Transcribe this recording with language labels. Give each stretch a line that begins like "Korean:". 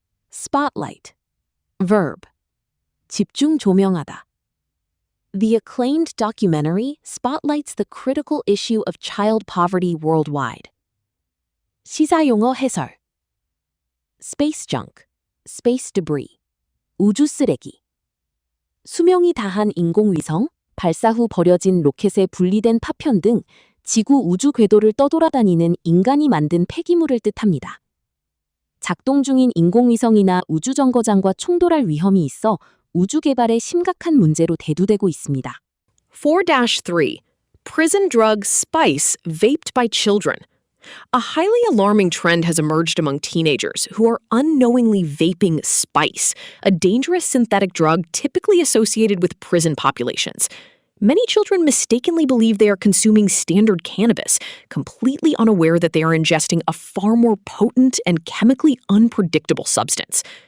English: Spotlight. Verb.
Korean: 집중 조명하다.
English: The acclaimed documentary spotlights the critical issue of child poverty worldwide.
Korean: 시사용어 해설.
English: Space junk, space debris,
Korean: 우주 쓰레기. 수명이 다한 인공위성, 발사 후 버려진 로켓에 분리된 파편 등 지구 우주 궤도를 떠돌아다니는 인간이 만든 폐기물을 뜻합니다. 작동 중인 인공위성이나 우주정거장과 충돌할 위험이 있어 우주 개발에 심각한 문제로 대두되고 있습니다. 4-3.
English: Prison drug spice vaped by children. A highly alarming trend has emerged among teenagers who are unknowingly vaping spice, a dangerous synthetic drug typically associated with prison populations. Many children mistakenly believe they are consuming standard cannabis, completely unaware that they are ingesting a far more potent and chemically unpredictable substance.